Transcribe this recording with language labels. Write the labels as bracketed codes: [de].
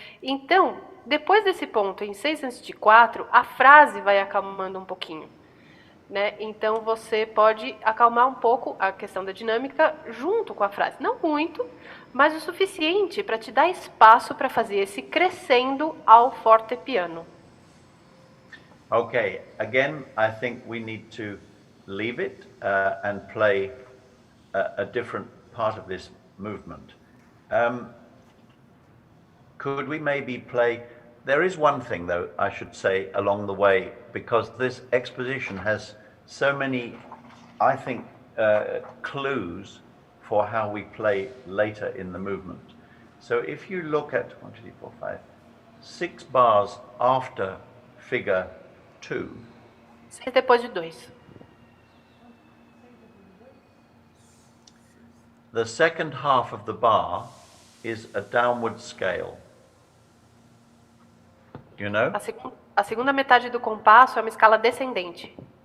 [pt] Então, depois desse ponto, em 6 antes de 4, a frase vai acalmando um pouquinho. Né? Então você pode acalmar um pouco a questão da dinâmica junto com a frase. Não muito, mas o suficiente para te dar espaço para fazer esse crescendo ao forte piano. [en] Okay, again, I think we need to leave it and play a different part of this movement. Could we maybe play... There is one thing, though, I should say, along the way, because this exposition has so many, I think, clues for how we play later in the movement. So if you look at 1, 2, 3, 4, 5, 6 bars after figure 2. [pt] 6 depois de 2. [en] The second half of the bar is a downward scale. You know? [pt] A segunda metade do compasso é uma escala descendente.